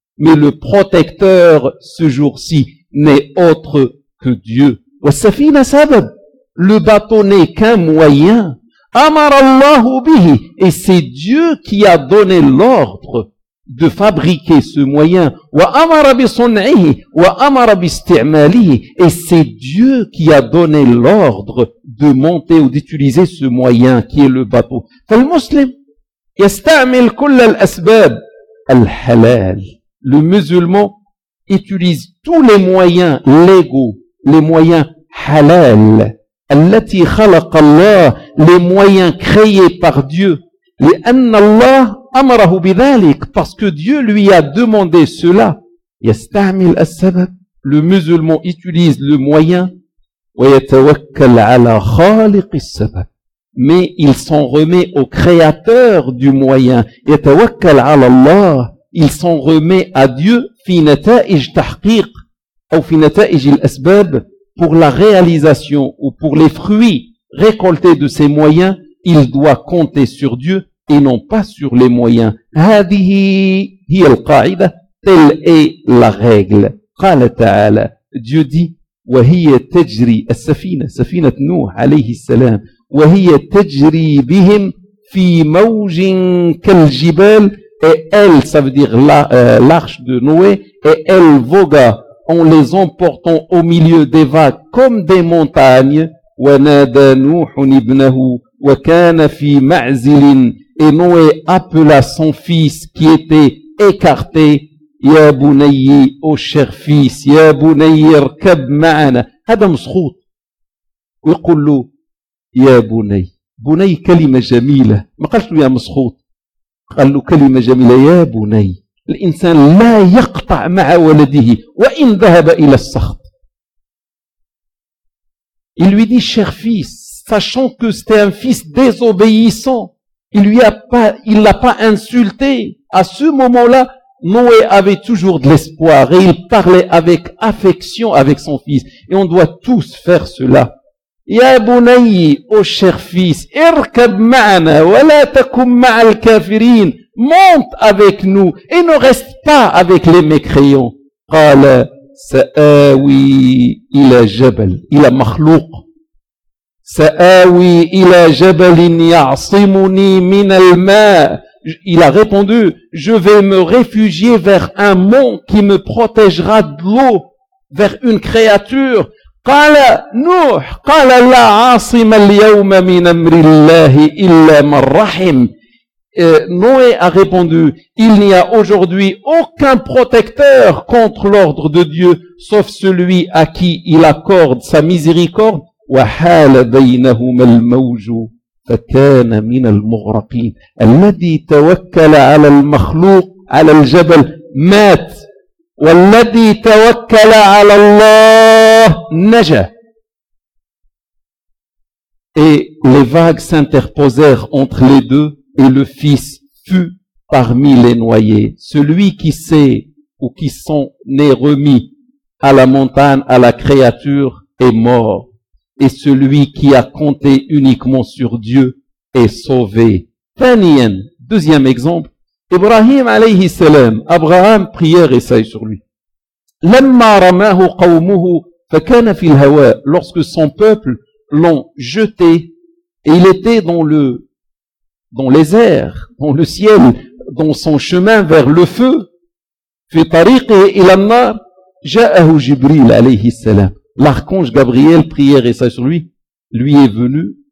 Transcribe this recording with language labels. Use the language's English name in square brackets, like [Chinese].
[French] Mais le protecteur ce jour-ci n'est autre que Dieu. [Arabic] والسفينة سبب. [French] Le bateau n'est qu'un moyen. [Arabic] أمر الله به. [French] Et c'est Dieu qui a donné l'ordre de fabriquer ce moyen. [Arabic] وأمر بصنعه وأمر باستعماله. [French] Et c'est Dieu qui a donné l'ordre de monter ou d'utiliser ce moyen qui est le bateau. [Arabic] فالمسلم يستعمل كل الأسباب الحلال. [French] Le musulman utilise tous les moyens légaux, les moyens halal. [Arabic] التي خلق الله, [French] les moyens créés par Dieu. [Arabic] لأن الله أمره بذلك, [French] parce que Dieu lui a demandé cela. [Arabic] يستعمل السبب. [French] Le musulman utilise le moyen. [Arabic] ويتوكل على خالق السبب. [French] Mais il s'en remet au créateur du moyen. [Arabic] يتوكل على الله. [French] Il s'en remet à Dieu [Arabic] في نتائج تحقيق أو في نتائج الأسباب. [French] Pour la réalisation ou pour les fruits récoltés de ces moyens, il doit compter sur Dieu et non pas sur les moyens. [Arabic] هذه هي القاعدة. [French] Telle est la règle. [Arabic] قال تعالى. [French] Dieu dit [Arabic] وهي تجري السفينة سفينة نوح عليه السلام وهي تجري بهم في موج كالجبال. [French] Et elle, ça veut dire l'arche de Noé, et elle vogua en les emportant au milieu des vagues comme des montagnes. [Arabic] وَنَادَى نُوحٌ ابْنَهُ وَكَانَ فِي مَعْزِلٍ. [French] Et Noé appela son fils qui était écarté. [Arabic] يَا بُنَيِّ, [French] oh cher fils, [Arabic] يَا بُنَيِّ, اركب معنا. هذا مسخوط. ويقول له, يَا بُنَيِّ. بُنَيِّ كلمة جميلة. ما قالش له يا مسخوط. قال له كلمة جميلة يا بني. الإنسان لا يقطع مع ولده وإن ذهب إلى السخط. [French] Il lui dit cher fils, sachant que c'était un fils désobéissant, il l'a pas insulté. À ce moment-là, Noé avait toujours de l'espoir et il parlait avec affection avec son fils. Et on doit tous faire cela. [Arabic] يا بني, [French] oh cher fils, [Arabic] اركب معنا ولا تكن مع الكافرين. [French] Monte avec nous et ne reste pas avec les mécréants. [Arabic] قال سآوي إلى جبل, إلى مخلوق. سآوي إلى جبل يعصمني من الماء. [French] Il a répondu, je vais me réfugier vers un mont qui me protégera de l'eau, vers une créature. [Arabic] قال نوح قال لا عاصم اليوم من أمر الله إلا من رحم. [French] Noé a répondu, il n'y a aujourd'hui aucun protecteur contre l'ordre de Dieu sauf celui à qui il accorde sa miséricorde. [Arabic] وحال بينهما الموج فكان من المغرقين. الذي توكل على المخلوق على الجبل مات, والذي توكل على الله نجا. [French] Et les vagues s'interposèrent entre les deux et le fils fut parmi les noyés. Celui qui s'est ou qui s'en est remis à la montagne, à la créature est mort, et celui qui a compté uniquement sur Dieu est sauvé. Thanien, deuxième exemple. إبراهيم عليه السلام أبراهام prière et saille sur lui. [Arabic] لما رماه قومه فكان في الهواء. [French] Lorsque son peuple l'ont jeté et il était dans les airs, dans le ciel, dans son chemin vers le feu. [Arabic] في طريقه إلى النار جاءه جبريل عليه السلام. [French] L'archange Gabriel prière et saille sur lui est venu.